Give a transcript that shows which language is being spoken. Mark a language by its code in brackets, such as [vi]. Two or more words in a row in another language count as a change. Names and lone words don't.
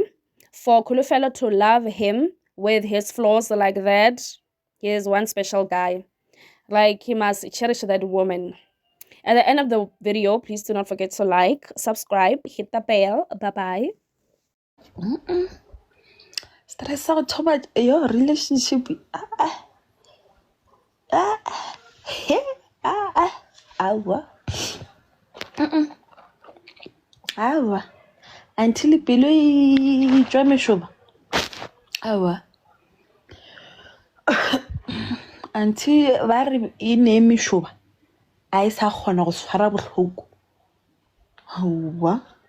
[en] For Kulufelo to love him with his flaws like that, he is one special guy. Like, he must cherish that woman. At the end of the video, please do not forget to like, subscribe, hit the bell. Bye-bye. [nso] stress go thoba [en] your relationship [nso] awa until pelo e tswa meshoba awa until ba re e ne meshoba a e sa kgona go tshwara bohloko awa